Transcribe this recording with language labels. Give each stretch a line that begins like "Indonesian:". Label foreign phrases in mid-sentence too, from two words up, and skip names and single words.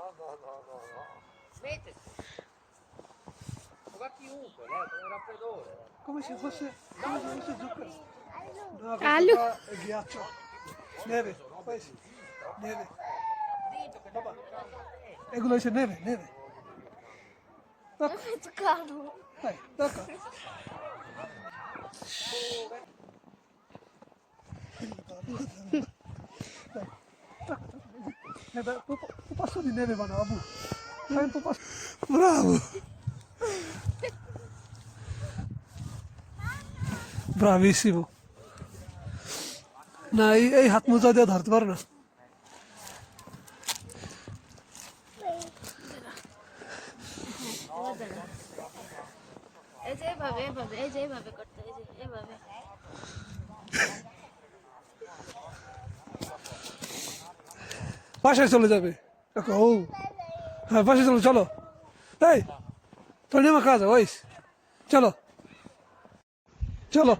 Italian: Va chiunque, è un raffreddore. Come se fosse zucchero. No, Alu. questo qua è ghiaccio. Neve, poi sì. Neve. Papà.
Bangla: Eগুলো হচ্ছে
Italian: neve, neve. Dai, tocca. Dai, tocca. Neve, pupasso di neve vanno, Abu. Fai un pupasso. Bravo. Bravissimo.
Bangla: না এই হাত মোজা দিয়ে ধরতে পারে না। এই যে এভাবে এভাবে এই যে এভাবে করতে এই যে এভাবে বাসায় চলে যাবে দেখো ও হ্যাঁ বাসায় চলো চলো এই তোর নেমা কাজ ওইস চলো চলো